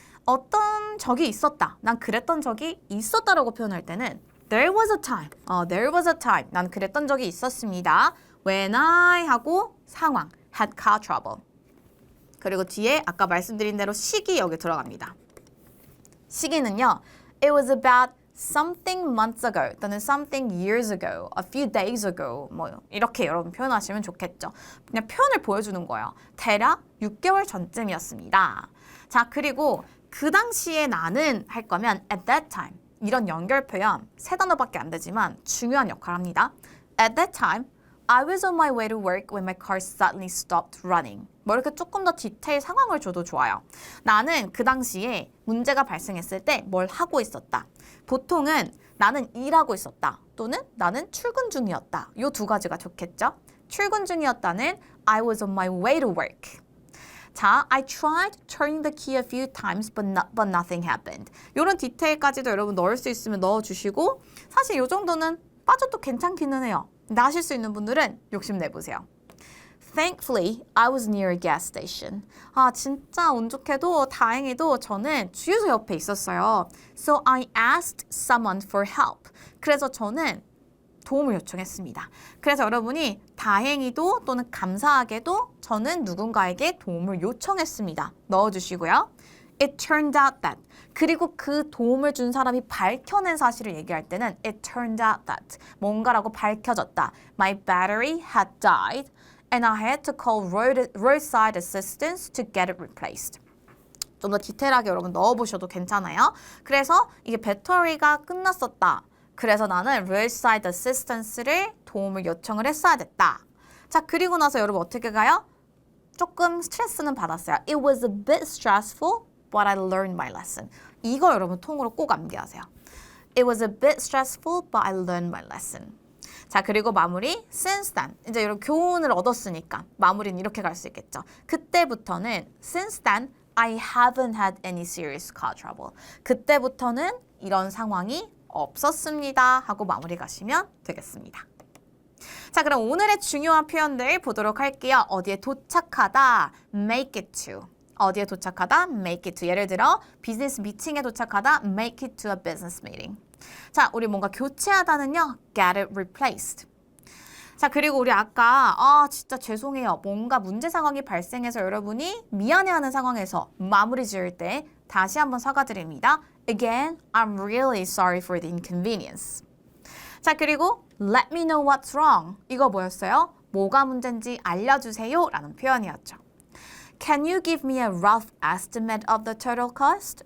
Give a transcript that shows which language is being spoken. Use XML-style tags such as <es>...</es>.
<ko>어떤 적이 있었다. 난 그랬던 적이 있었다라고 표현할 때는</ko> <en>There was a time. There was a time.</en> <ko>난 그랬던 적이 있었습니다.</ko> <en>When I</en> <ko>하고 상황.</ko> <en>Had car trouble.</en> <ko>그리고 뒤에 아까 말씀드린 대로 시기 여기 들어갑니다. 시기는요.</ko> <en>It was about something months ago</en> <ko>또는</ko> <en>something years ago, a few days ago</en> <ko>뭐 이렇게 여러분 표현하시면 좋겠죠. 그냥 표현을 보여주는 거예요. 대략 6개월 전쯤이었습니다. 자, 그리고 그 당시에 나는 할 거면</ko> <en>at that time</en> <ko>이런 연결 표현 세 단어밖에 안 되지만 중요한 역할을 합니다.</ko> <en>At that time, I was on my way to work when my car suddenly stopped running.</en> <ko>뭐 이렇게 조금 더 디테일 상황을 줘도 좋아요. 나는 그 당시에 문제가 발생했을 때 뭘 하고 있었다. 보통은 나는 일하고 있었다. 또는 나는 출근 중이었다. 이 두 가지가 좋겠죠? 출근 중이었다는</ko> <en>I was on my way to work. 자, I tried turning the key a few times but nothing happened.</en> <ko>이런 디테일까지도 여러분 넣을 수 있으면 넣어주시고 사실 이 정도는 빠져도 괜찮기는 해요. 근데 하실 수 있는 분들은 욕심내보세요.</ko> <en>Thankfully, I was near a gas station.</en> <ko>진짜 운 좋게도 다행히도 저는 주유소 옆에 있었어요.</ko> <en>So I asked someone for help.</en> <ko>그래서 저는 도움을 요청했습니다. 그래서 여러분이 다행히도 또는 감사하게도 저는 누군가에게 도움을 요청했습니다. 넣어주시고요.</ko> <en>It turned out that.</en> <ko>그리고 그 도움을 준 사람이 밝혀낸 사실을 얘기할 때는</ko> <en>It turned out that.</en> <ko>뭔가라고 밝혀졌다.</ko> <en>My battery had died and I had to call roadside assistance to get it replaced.</en> <ko>좀 더 디테일하게 여러분 넣어보셔도 괜찮아요. 그래서 이게 배터리가 끝났었다. 그래서 나는 roadside assistance를 도움을 요청을 했어야 됐다. 자, 그리고 나서 여러분 어떻게 가요? 조금 스트레스는 받았어요.</ko> <en>It was a bit stressful, but I learned my lesson.</en> <ko>이거 여러분 통으로 꼭 암기하세요.</ko> <en>It was a bit stressful, but I learned my lesson.</en> <ko>자, 그리고 마무리</ko> <en>since then.</en> <ko>이제 이런 교훈을 얻었으니까 마무리는 이렇게 갈 수 있겠죠. 그때부터는</ko> <en>since then, I haven't had any serious car trouble.</en> <ko>그때부터는 이런 상황이 없었습니다 하고 마무리 가시면 되겠습니다. 자, 그럼 오늘의 중요한 표현들 보도록 할게요. 어디에 도착하다,</ko> <en>make it to. 어디에 도착하다, make it to.</en> <ko>예를 들어 비즈니스 미팅에 도착하다,</ko> <en>make it to a business meeting.</en> <ko>자, 우리 뭔가 교체하다는요,</ko> <en>get it replaced.</en> <ko>자, 그리고 우리 아까 진짜 죄송해요. 뭔가 문제 상황이 발생해서 여러분이 미안해하는 상황에서 마무리 지을 때 다시 한번 사과드립니다.</ko> <en>Again, I'm really sorry for the inconvenience.</en> <ko>자, 그리고</ko> <en>let me know what's wrong.</en> <ko>이거 뭐였어요? 뭐가 문제인지 알려주세요 라는 표현이었죠.</ko> <en>Can you give me a rough estimate of the total cost?</en>